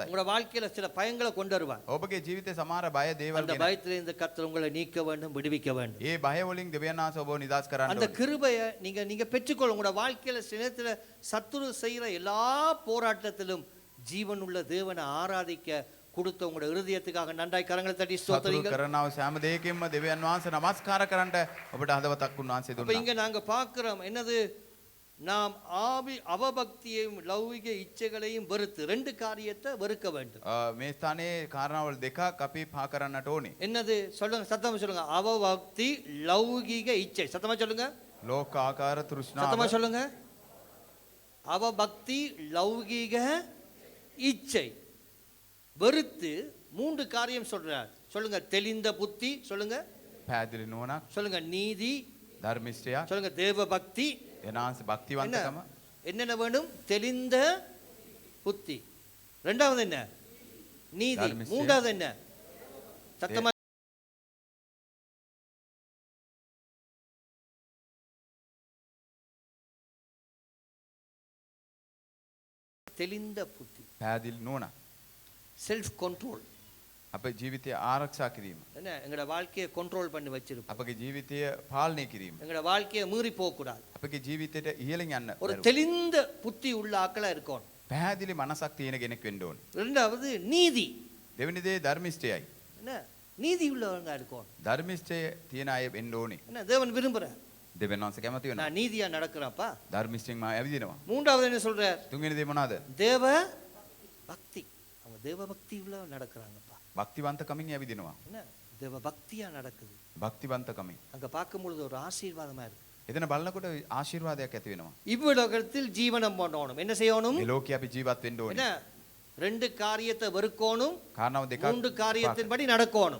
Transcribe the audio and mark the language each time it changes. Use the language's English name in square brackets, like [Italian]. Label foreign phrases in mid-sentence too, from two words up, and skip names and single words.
[Tamil] உங்களோட வாழ்க்கையில சில பயங்களை கொண்டு வருவான். [Sinhala] ඔබගේ ජීවිතේ සමහර බය දේවල් [Tamil] அந்த [Sinhala] ගැන. [Tamil] பயத்திலே இந்த கர்த்தர் உங்களை நீக்க வேண்டும், விடுவிக்க வேண்டும். [Sinhala] ඒ බය වලින් දෙවියන් වහන්සේ ඔබව නිදහස් කරන්න [Tamil] அந்த [Sinhala] ඕනේ. [Tamil] கிருபையை நீங்க பெற்றுக்கொள்ள. உங்களோட வாழ்க்கையில சில நேரத்துல சத்துரு செய்யற எல்லா போராட்டத்திலும் ஜீவனுள்ள தேவனை ஆராதிக்க கொடுத்த உங்களோட இருதயத்துக்காக நன்றாய் கரங்களை தட்டி [Sinhala] සතුරු [Tamil] ஸ்தோத்திரிங்கள். [Sinhala] කරනව සෑම දෙයකින්ම දෙවියන් වහන්සේ නමස්කාර කරන්නට ඔබට හදවතක් උන්වහන්සේ [Tamil] அப்ப [Sinhala] දුන්නා. [Tamil] இங்க நாங்க பார்க்கிறோம் என்னது, நாம் அவபக்தியையும் லௌகிக இச்சைகளையும் வெறுத்து 2 காரியத்தை வெறுக்க வேண்டும். [Sinhala] මේ ස්ථානයේ කාරණාවල් දෙකක් අපි පහ කරන්නට ඕනේ. [Tamil] என்னது சொல்லுங்க, சத்தமா சொல்லுங்க. அவபக்தி லௌகிக இச்சை. சத்தமா சொல்லுங்க, [Sinhala] ලෝක ආකාර තෘෂ්ණාව [Tamil] சத்தமா சொல்லுங்க. அவபக்தி லௌகிக இச்சை வெறுத்து 3 காரியம் சொல்றார். சொல்லுங்க, தெளிந்த புத்தி. சொல்லுங்க, [Sinhala] පැහැදිලි නුවණක්, [Tamil] சொல்லுங்க, நீதி. [Sinhala] ධර්මිෂ්ඨයක්, [Tamil] சொல்லுங்க, தேவ பக்தி. එනාන්ස என்ன [Sinhala] භක්තිවන්තකම, [Tamil] என்னென்ன வேணும்? தெளிந்த புத்தி. 2வது என்ன? நீதி. தர்மிஷ்டம். 3வது என்ன? சத்தமா தெளிந்த புத்தி, [Sinhala] පැහැදිලි නුවණක්. [English] self control. [Sinhala] අපේ ජීවිතය ආරක්ෂා කිරීම, [Tamil] என்ன எங்களோட வாழ்க்கையை கண்ட்ரோல் பண்ணி வச்சிருப்போம். [Sinhala] අපගේ ජීවිතය පාලනය කිරීම, [Tamil] எங்களோட வாழ்க்கையை மீறி போக கூடாது. [Sinhala] අපගේ ජීවිතයට ඉහළින් යන්න [Tamil] ஒரு [Sinhala] බැරුව. [Tamil] தெளிந்த புத்தி உள்ள ஆக்களா இருக்கணும். [Sinhala] පැහැදිලි මනසක් තියෙන කෙනෙක් වෙන්න ඕනේ. [Tamil] 2வது நீதி. [Sinhala] දෙවෙනි දේ ධර්මිෂ්ඨයයි. [Tamil] என்ன நீதி உள்ளவங்க இருக்கணும். [Sinhala] ධර්මිෂ්ඨය තියෙන අය වෙන්න ඕනේ. [Tamil] என்ன தேவன் விரும்புறார். [Sinhala] දෙවියන් වහන්සේ කැමති වෙනවා. [Tamil] நான் நீதியா நடக்கிறேன்ப்பா. [Sinhala] ධර්මිෂ්ඨයෙන් මම ඇවිදිනවා. [Tamil] 3வது என்ன சொல்றார்? [Sinhala] තුන්වෙනි දේ මොනවාද? [Tamil] தேவ பக்தி. அவங்க தேவ பக்தி உள்ள நடக்கிறாங்கப்பா. [Sinhala] භක්තිවන්තකමින් ඇවිදිනවා. [Tamil] என்ன தேவ பக்தியா நடக்குது. [Sinhala] භක්තිවන්තකමින්. [Tamil] அங்க பார்க்கும் பொழுது ஒரு ஆசீர்வாதமா இருக்கு. [Sinhala] එතන බලනකොට ආශිර්වාදයක් ඇති වෙනවා. [Tamil] இவ்வுலகத்தில் ஜீவனம் பண்ணணும். என்ன செய்யணும்? [Sinhala] මේ ලෝකේ අපි ජීවත් වෙන්න [Tamil] என்ன [Sinhala] ඕනේ. [Tamil] 2 காரியத்தை வெறுக்கணும், [Sinhala] කාරණාව දෙකක් [Tamil] 3 காரியத்தின்படி நடக்கணும்.